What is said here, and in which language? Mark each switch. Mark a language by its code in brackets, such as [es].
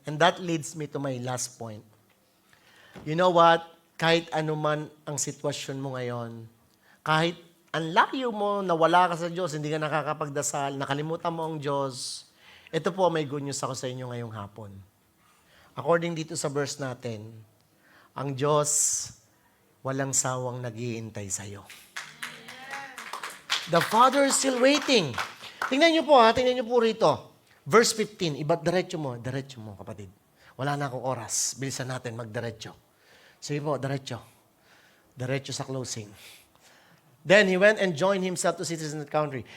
[en] And that leads me to my last point. You know what? [tl] Kahit anuman ang sitwasyon mo ngayon, kahit ang layo mo, nawala ka sa Diyos, hindi ka nakakapagdasal, nakalimutan mo ang Diyos, ito po may good news ako sa inyo ngayong hapon. According dito sa verse natin, ang Diyos walang sawang naghihintay sa'yo. [en] The Father is still waiting. [tl] Tingnan niyo po rito. Verse 15, diretso mo kapatid. Wala na akong oras. Bilisan natin magdiretso. Sige po, diretso. Diretso sa closing. [en] Then he went and joined himself to cities in the country.